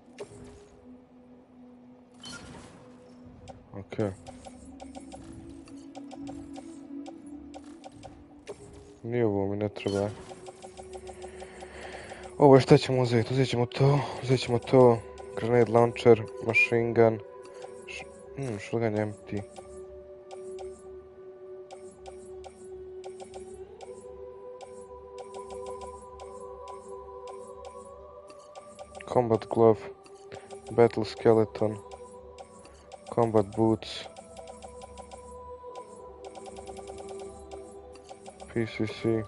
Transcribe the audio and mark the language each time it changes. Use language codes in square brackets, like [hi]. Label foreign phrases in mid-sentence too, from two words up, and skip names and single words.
[hr] Okej. Nije ovo mi ne treba. Ovo je šta ćemo uzeti? Uzet ćemo to. [en] Grenade launcher, machine gun. Shotgun empty. Combat glove. Battle skeleton. Combat boots. PCC.